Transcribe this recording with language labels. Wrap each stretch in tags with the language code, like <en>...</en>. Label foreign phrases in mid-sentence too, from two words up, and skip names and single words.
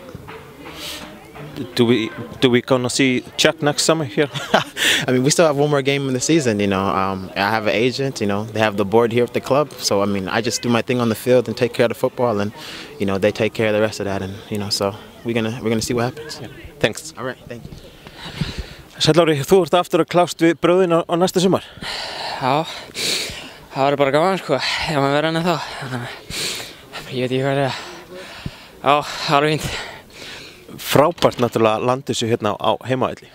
<en>Do we gonna see Chuck next summer here? I mean, we still have one more game in the season. I have an agent. They have the board here at the club. So I mean, I just do my thing on the field and take care of the football, and they take care of the rest of that. And so we're gonna see what happens. Yeah. Thanks. All right, thank you.</en> <is>Sæll Ári, þú ert aftur að klást við bröðin á næsta sumar? Já, það var bara gaman sko, ef maður verður enn þá. Ég veit ekki hvað það. Já, það var fínt. Frábært náttúrulega landið sér hérna á heimavelli.</is>